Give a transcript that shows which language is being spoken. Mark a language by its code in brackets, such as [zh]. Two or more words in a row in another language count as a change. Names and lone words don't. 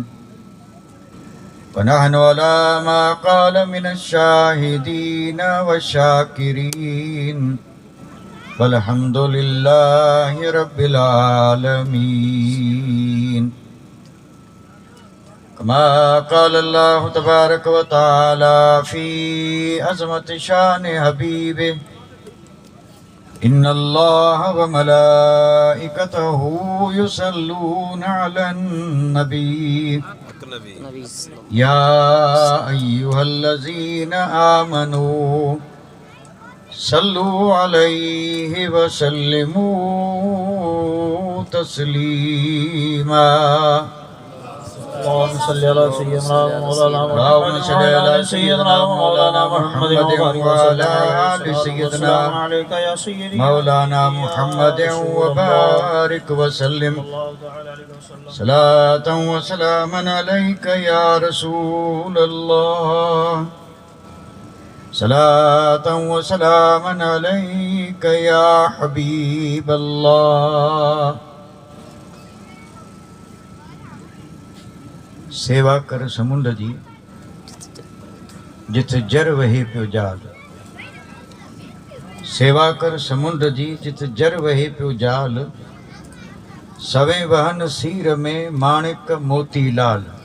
[ar] ونحن على ما قال من الشاهدين والشاكرين والحمد لله رب العالمين. كما قال الله تبارك وتعالى في عظمة شأن حبيبه إن الله وملائكته يصلون على النبي يا أيها الذين آمنوا صلوا عليه وسلموا تسليما. اللهم صل على سيدنا مولانا محمد وعلى آل سيدنا مولانا محمد وبارك وسلم صلاة وسلاما عليك يا رسول الله صلاة وسلاما عليك يا حبيب الله। [sd] सेवा कर समुंड जी जिथे जर वहे पियो जाल। सेवा कर समुंड जी जिथे जर वहे पियो जाल। सवे वहन सीर में माणिक मोती लाल।